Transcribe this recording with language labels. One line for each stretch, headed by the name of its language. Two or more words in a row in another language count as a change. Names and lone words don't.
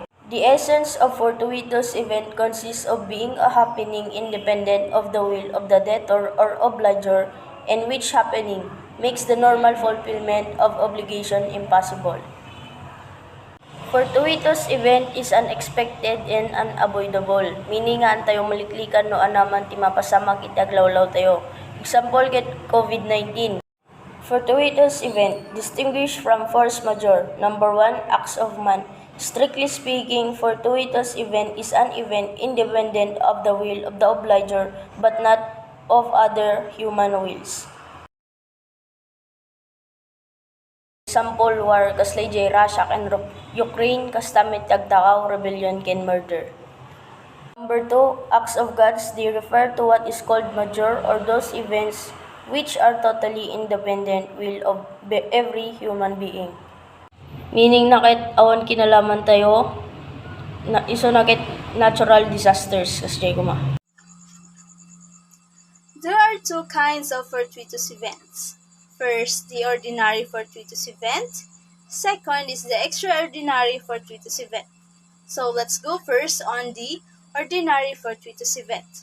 English: The essence of fortuitous event consists of being a happening independent of the will of the debtor or obliger, and which happening makes the normal fulfillment of obligation impossible. Fortuitous event is unexpected and unavoidable, meaning
Iloko: nga antayo maliklikan no anaman ti mapasama kita aglawlaw tayo.
English: Example get COVID-19. Fortuitous event distinguished from force majeure. Number 1, acts of man. Strictly speaking, fortuitous event is an event independent of the will of the obliger but not of other human wills. Example, war
Iloko: kaslay jay
English: Russia and Ukraine
Iloko: kastamit tagtakaw
English: rebellion can murder. Number 2, acts of gods. They refer to what is called major or those events which are totally independent will of every human being.
Iloko: Meaning nakit awan kinalaman tayo na iso nakit
English: natural disasters
Iloko: kasjay kuma.
English: There are two kinds of fortuitous events. First, the ordinary fortuitous event. Second is the extraordinary fortuitous event. So let's go first on the ordinary fortuitous event.